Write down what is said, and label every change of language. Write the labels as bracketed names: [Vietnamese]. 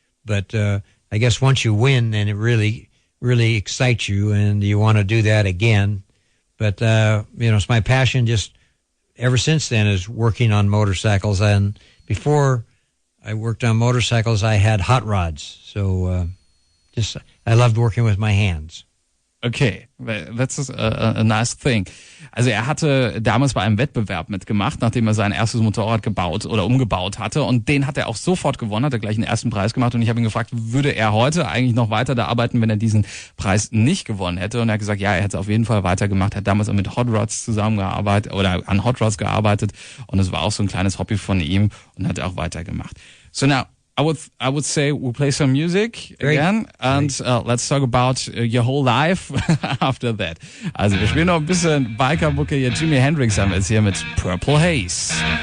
[English] But I guess once you win, then it really, really excites you and you want to do that again. But, it's my passion just ever since then is working on motorcycles. And before I worked on motorcycles, I had hot rods. So I loved working with my hands. Okay, that's a nice thing. [German] Also er hatte damals bei einem Wettbewerb mitgemacht, nachdem er sein erstes Motorrad gebaut oder umgebaut hatte und den hat er auch sofort gewonnen, hat er gleich einen ersten Preis gemacht und ich habe ihn gefragt, würde er heute eigentlich noch weiter da arbeiten, wenn er diesen Preis nicht gewonnen hätte und er hat gesagt, ja, er hätte es auf jeden Fall weitergemacht, hat damals auch mit Hot Rods zusammengearbeitet oder an Hot Rods gearbeitet und es war auch so ein kleines Hobby von ihm und hat er auch weitergemacht. [English] So now, I would say we'll play some music again and let's talk about your whole life after that. [German] Also wir spielen noch ein bisschen Biker-Mucke hier. Jimi Hendrix haben wir jetzt hier mit Purple Haze.